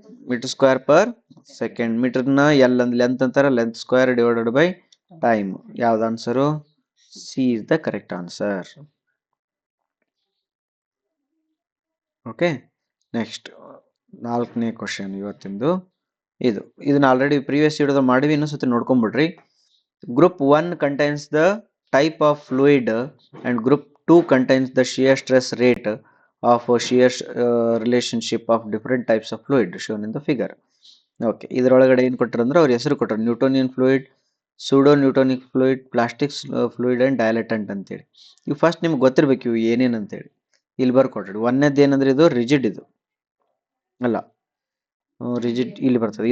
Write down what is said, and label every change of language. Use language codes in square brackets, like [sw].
[en] Metre square per second. ಮೀಟರ್ನ L ಅಂದ್ length ಅಂತಾರ, length square divided by time. [kn] ಯಾವ್ದು answer? [en] C is the correct answer. [kn] Okay, next 4ನೇ question ಇವತ್ತಿಂದು. ಇದನ್ನ already previous ವಿಡಿಯೋದ ಮಾಡಿವಿ, ಇನ್ನೊಂದ್ಸತಿ ನೋಡ್ಕೊಂಡ್ಬಿಡ್ರಿ. [en] Group 1 contains the type of fluid and group 2 contains the shear stress rate of a shear relationship of different types of fluid shown in the figure. [kn] Okay, ಇದರೊಳಗಡೆ ಏನು ಕೊಟ್ಟರು ಅಂದ್ರೆ ಅವ್ರ ಹೆಸರು ಕೊಟ್ಟರು, Newtonian fluid, pseudo ನ್ಯೂಟೋನಿಕ್ fluid, plastic fluid and ಡೈಲೆಟೆಂಟ್ ಅಂತೇಳಿ. ಇವು first ನಿಮ್ಗೆ ಗೊತ್ತಿರ್ಬೇಕು ಇವು ಏನೇನು ಅಂತೇಳಿ. ಇಲ್ಲಿ ಬರ್ಕೊಟ್ರಿ. ಒಂದೇದ್ದು ಏನಂದ್ರೆ ಇದು ರಿಜಿಡ್, ಇದು ಅಲ್ಲ ರಿಜಿಡ್ ಇಲ್ಲಿ ಬರ್ತದೆ.